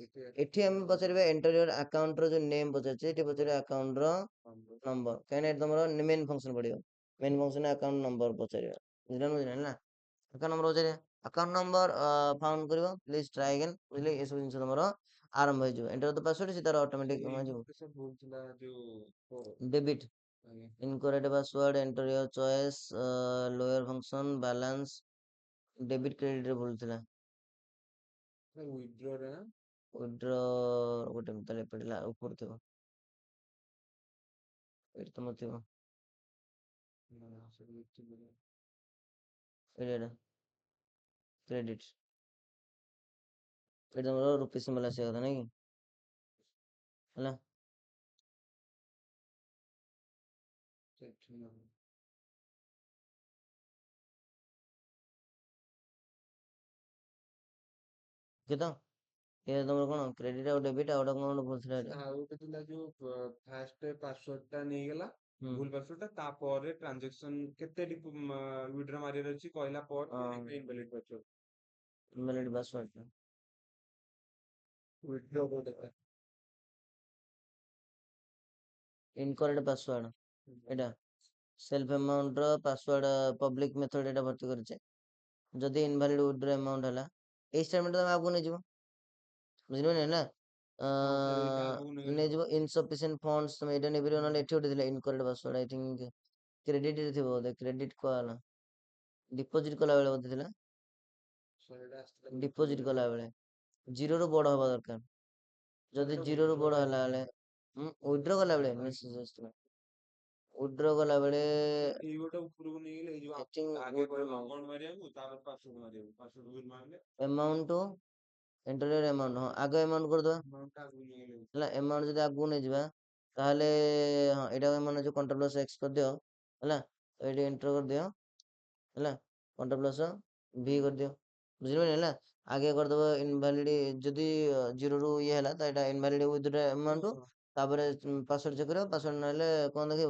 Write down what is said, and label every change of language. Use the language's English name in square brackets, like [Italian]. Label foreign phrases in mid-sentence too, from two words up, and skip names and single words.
[Odia] ଏଠି ଆମେ ପଚାରିବା [English] enter your [Odia] ଆକାଉଣ୍ଟର ଯୋଉ ନେମ୍ ପଚାରୁଛେ, ଏଠି ପଚାରିବା ଆକାଉଣ୍ଟର ନମ୍ବର, କାହିଁକିନା ଏଠି ତମର [English] main function [Odia] ପଡିବ, [English] main function account number [Odia] ପଚାରିବା, ବୁଝିଲା ନା? [English] account number [Odia] ପଚାରିବା, [English] account number found [Odia] କରିବ, [English] please try again, [Odia] ବୁଝିଲେ? ଏସବୁ ଜିନିଷ ତମର ଆରମ୍ଭ ହେଇଯିବ, [English] enter the password, [Odia] ସେ ତାର ଅଟୋମେଟିକ ଯିବ, [English] ଡେବିଟ୍ incorrect password, enter your choice, lower function, balance, debit credit ରେ [Odia] ଭୁଲ ଥିଲା, withdraw ଗୋଟେ ତାହେଲେ ଏପଟେ ଉପର ଥିବ, ଏଠି ତମର ଥିବ, ଏଇଟା କ୍ରେଡିଟ, ଏଠି ତମର [English] rupee symbol [Odia] ଆସିବା କଥା ନାଇଁ କି, ହେଲା, ଓକେ ତ? ଏ ତମର କ'ଣ କ୍ରେଡିଟ ଆଉ ଡେବିଟ୍ ଆଉ ଗୋଟେ କ'ଣ ଗୋଟେ ଭୁଲ ଥିଲା ଏଠି, [English] invalid password, incorrect password, [Odia] ଏଇଟା [English] self amount [Odia] ର [English] password public method [Odia] ଏଟା ଭର୍ତ୍ତି କରିଛେ, ଯଦି [English] invalid withdraw amount [Odia] ହେଲା, ଏଇ ଷ୍ଟେଟମେଣ୍ଟ ତମେ ଆଗକୁ ନେଇଯିବ, ବୁଝିପାରିଲେ ନା? ସାର୍ ଏଇଟା ଆଗକୁ ନେଇଗଲେ ନେଇଯିବ [English] insufficient funds, [Odia] ତମେ ଏଇଟା ନେଇପାରିବ, ନହେଲେ ଏଠି ଗୋଟେ ଥିଲା [English] incorrect password, I think credit [Odia] ରେ ଥିବ ବୋଧେ, କ୍ରେଡିଟ କୁହାଗଲା, ଡିପୋଜିଟ୍ କଲା ବେଳେ ବୋଧେ ଥିଲା, ସାର୍ ଏଇଟା ଆସିଥିଲା ଡିପୋଜିଟ୍ କଲା ବେଳେ ଜିରୋ ରୁ ବଡ ହବା ଦରକାର। ଯଦି ଜିରୋ ରୁ ବଡ ହେଲା ବେଳେ ୱିଡ୍ର କଲା ବେଳେ ମେସେଜ ଆସିଥିଲା, ୱିଡ୍ର କଲା ବେଳେ ଏଇ ଗୋଟେ ଉପରକୁ ନେଇଗଲେ ହେଇଯିବ। [English] I think [Odia] ଆଗେ କହିବ ଆକାଉଣ୍ଟ ମାରିବାକୁ, ତାପରେ ପାସୱାର୍ଡ ମାରିବାକୁ, ପାସୱାର୍ଡ ଭୁଲ ମାରିଲେ [English] amount to enter your amount, [Odia] ହଁ ଆଗ amount କରିଦବା amount ଟା ଆଗକୁ ନେଇଗଲେ ହେଲା। amount ଯଦି ଆଗକୁ ନେଇଯିବା ତାହେଲେ ହଁ ଏଇଟା ମାନେ ଯୋଉ [English] control plus X [Odia] କରିଦିଅ ହେଲା, ଏଇଠି ଏଣ୍ଟର କରିଦିଅ ହେଲା, [English] control plus V [Odia] କରିଦିଅ, ବୁଝିପାରିଲେ ହେଲା। ଆଗେ କରିଦବ ଇନଭାଲିଡ, ଯଦି ଜିରୋ ରୁ ଇଏ ହେଲା ତ ଏଇଟା [English] invalid withdraw amount, [Odia] ତାପରେ ପାସୱାର୍ଡ ଚେକ୍ କରିବ, ପାସୱାର୍ଡ ନହେଲେ କଣ ଦେଖେଇବ।